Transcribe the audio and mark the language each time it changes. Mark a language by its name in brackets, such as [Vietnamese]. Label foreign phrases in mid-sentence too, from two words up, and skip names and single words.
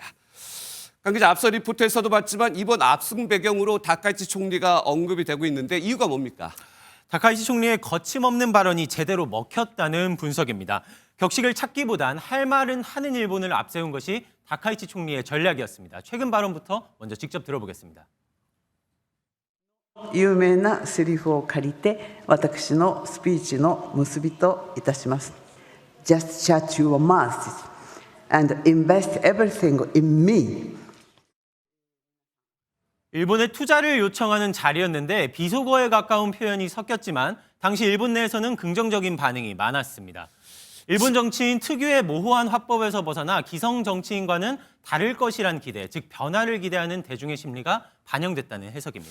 [Korean] 강 기자, 앞서 리포트에서도 봤지만 이번 압승 배경으로 다카이치 총리가 언급이 되고 있는데 이유가 뭡니까? 다카이치 총리의 거침없는 발언이 제대로 먹혔다는 분석입니다. 격식을 찾기보단 할 말은 하는 일본을 앞세운 것이 다카이치 총리의 전략이었습니다. 최근 발언부터 먼저 직접 들어보겠습니다. [Japanese] 有名なセリフを借りて私のスピーチの結びといたします。 [English] Just shut your mouth and invest everything in me. [Korean] 일본에 투자를 요청하는 자리였는데 비속어에 가까운 표현이 섞였지만 당시 일본 내에서는 긍정적인 반응이 많았습니다. 일본 정치인 특유의 모호한 화법에서 벗어나 기성 정치인과는 다를 것이란 기대, 즉 변화를 기대하는 대중의 심리가 반영됐다는 해석입니다.